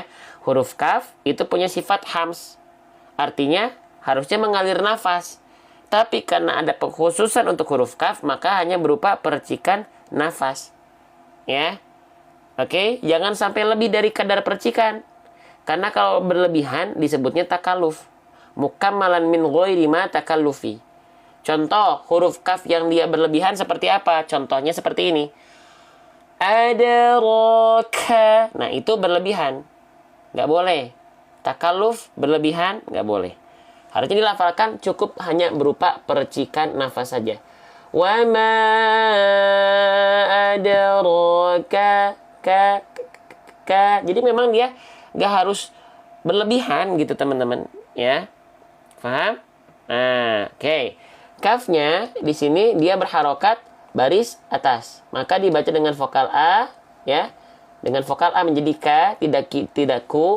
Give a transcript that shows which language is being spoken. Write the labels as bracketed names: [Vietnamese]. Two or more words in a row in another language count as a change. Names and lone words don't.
[Indonesian] Huruf kaf itu punya sifat hams. Artinya harusnya mengalir nafas. Tapi karena ada pengkhususan untuk huruf kaf, maka hanya berupa percikan nafas. Ya. Oke, jangan sampai lebih dari kadar percikan. Karena kalau berlebihan disebutnya takaluf. [Arabic] مكملا من غير ما تكلف. [Indonesian] Contoh huruf kaf yang dia berlebihan seperti apa? Contohnya seperti ini. Adraka. Nah, itu berlebihan. Nggak boleh. Takalluf berlebihan, nggak boleh. Harusnya dilafalkan cukup hanya berupa percikan nafas saja. [Arabic] وما أدراك ك. [Indonesian] Jadi memang dia nggak harus berlebihan gitu teman-teman. Ya. Paham? Nah, oke. Kafnya di sini dia berharokat baris atas. Maka dibaca dengan vokal A, ya. Dengan vokal A menjadi K, tidak ku.